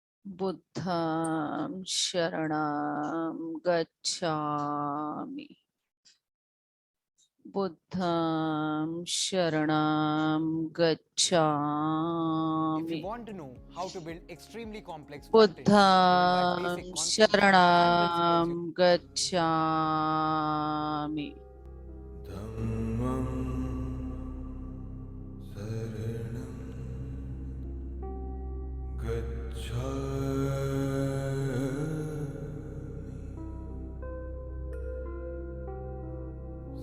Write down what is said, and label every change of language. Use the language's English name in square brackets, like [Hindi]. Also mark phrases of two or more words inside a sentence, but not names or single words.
[Pali] बुद्धं शरणं गच्छामि। बुद्धं शरणं [English] If you [Pali] गच्छामि। [English] want to know how to build extremely complex front-end driven by basic [Pali] बुद्धं [English] concepts and principles, [Pali] शरणं गच्छामि। धम्मं शरणं गच्छामि।